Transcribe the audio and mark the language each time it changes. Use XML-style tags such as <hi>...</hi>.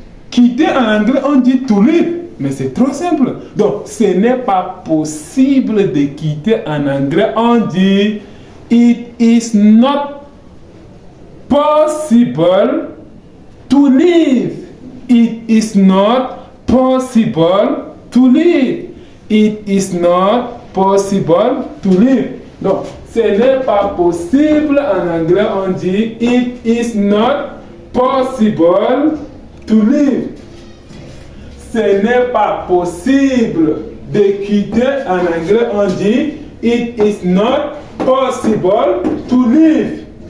<fr>Quitter en anglais, on dit</fr> <en>to leave.</en> <fr>Mais c'est trop simple. Donc, ce n'est pas possible de quitter en anglais, on dit</fr> <en>it is not possible to leave. It is not possible to leave. It is not possible to live.</en> <fr>Donc, ce n'est pas possible en anglais, on dit</fr> <en>it is not possible to live.</en> <fr>Ce n'est pas possible de quitter en anglais, on dit</fr> <en>it is not possible to live.</en>